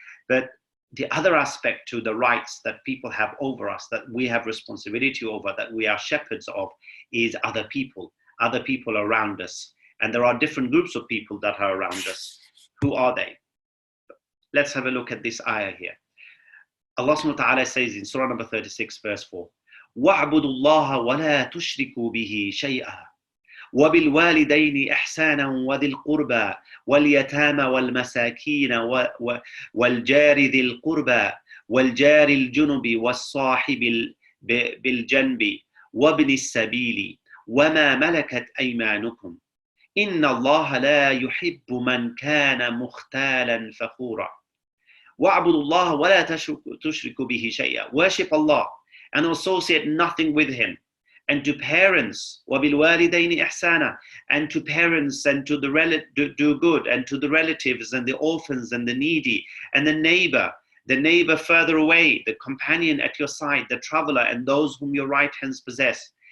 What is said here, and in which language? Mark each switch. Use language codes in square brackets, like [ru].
[en] But the other aspect to the rights that people have over us, that we have responsibility over, that we are shepherds of, is other people around us. And there are different groups of people that are around us. Who are they? Let's have a look at this ayah here. Allah subhanahu wa ta'ala says in Surah number 36, verse 4, [ar] وَاعْبُدُوا اللَّهَ وَلَا تُشْرِكُوا بِهِ شَيْئًا وبالوالدين إحسانا وذي القربى واليتامى والمساكين والجار ذي القربى والجار الجنب والصاحب بالجنب وابن السبيل وما ملكت أيمانكم إن الله لا يحب من كان مختالا فخورا. وَاعْبُدُوا اللَّهَ وَلَا تُشْرِكُوا بِهِ شَيْئًا. [en] Worship Allah and associate nothing with him. And to parents, [ar] وَبِالْوَالِدَيْنِ إِحْسَانًا, [en] and to parents and to the do good, and to the relatives and the orphans and the needy, and the neighbor further away, the companion at your side, the traveler, and those whom your right hands possess.